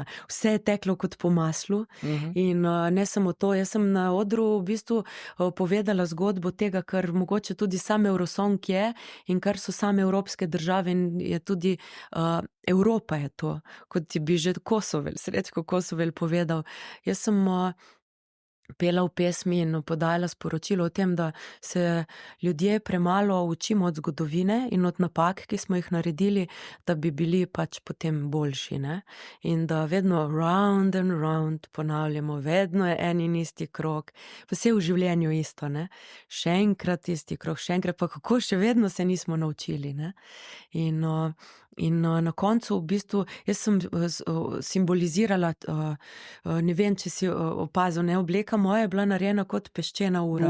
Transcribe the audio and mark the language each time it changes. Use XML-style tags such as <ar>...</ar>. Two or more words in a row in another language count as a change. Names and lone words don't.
<sl>Vse je teklo kot po maslu in ne samo to, jaz sem na odru v bistvu povedala zgodbo tega, kar mogoče tudi sam Eurosong je in kar so same evropske države in je tudi Evropa je to, kot ti bi že Srečko Kosovel povedal. Jaz sem pela v pesmi in podajala sporočilo o tem, da se ljudje premalo učimo od zgodovine in od napak, ki smo jih naredili, da bi bili pač potem boljši, ne? In da vedno</sl> <en>round and round</en> <sl>ponavljamo, vedno je en in isti krog, pa vse v življenju isto, ne? Še enkrat isti krog, še enkrat, pa kako še vedno se nismo naučili, ne? In na koncu v bistvu, jaz sem simbolizirala, ne vem, če si opazil, ne, obleka moja je bila narejena kot peščena ura.</sl>